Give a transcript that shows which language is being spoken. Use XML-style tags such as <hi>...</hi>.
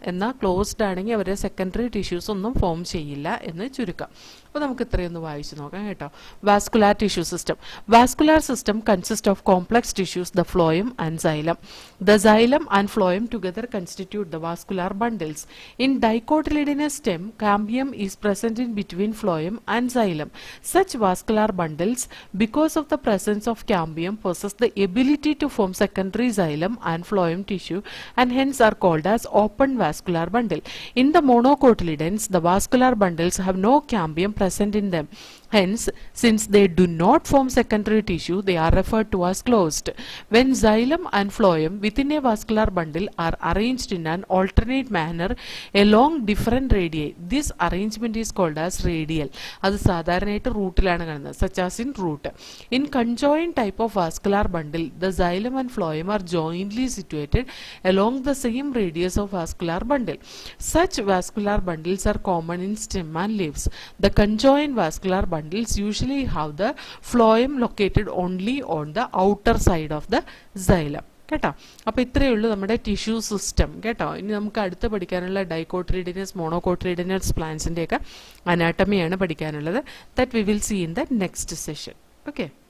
<ml>എന്നാൽ ക്ലോസ്ഡ് ആണെങ്കിൽ അവരെ സെക്കൻഡറി ടിഷ്യൂസ് ഒന്നും ഫോം ചെയ്യില്ല എന്ന് ചുരുക്കം. അപ്പോൾ നമുക്ക് ഇത്രയൊന്ന് വായിച്ചു നോക്കാം കേട്ടോ. Vascular tissue system.</ml> <en>Vascular system consist of complex tissues, the phloem and xylem. The xylem and phloem together constitute the vascular bundles. In dicotyledonous stem, cambium is present in between phloem and xylem. Such vascular bundles, because of the presence of cambium, possess the ability to form secondary xylem and phloem tissue and hence are called as open vascular bundle. In the monocotyledons, the vascular bundles have no cambium present in them. Hence, since they do not form secondary tissue, they are referred to as closed. When xylem and phloem within a vascular bundle are arranged in an alternate manner along different radii, this arrangement is called as radial.</en> <ml>അത് സാധാരണയായിട്ട് റൂട്ടിലാണ് കാണുന്നത്,</ml> <en>such as in root. In conjoined type of vascular bundle, the xylem and phloem are jointly situated along the same radius of vascular bundle. Such vascular bundles are common in stem and leaves. The conjoined vascular bundles usually have the phloem located only on the outer side of the xylem.</en> <ml>കേട്ടോ. അപ്പോൾ ഇത്രയേ ഉള്ളൂ നമ്മുടെ tissue system കേട്ടോ. ഇനി നമുക്ക് അടുത്ത് പഠിക്കാനുള്ള ഡൈക്കോട്ടിലിഡിനസ് മോണോകോട്ടിലിഡിനസ് പ്ലാന്റ്സിൻ്റെയൊക്കെ അനാട്ടമിയാണ് പഠിക്കാനുള്ളത്.</ml> <en>That we will see in the next session.</en> <ml>Okay.</ml>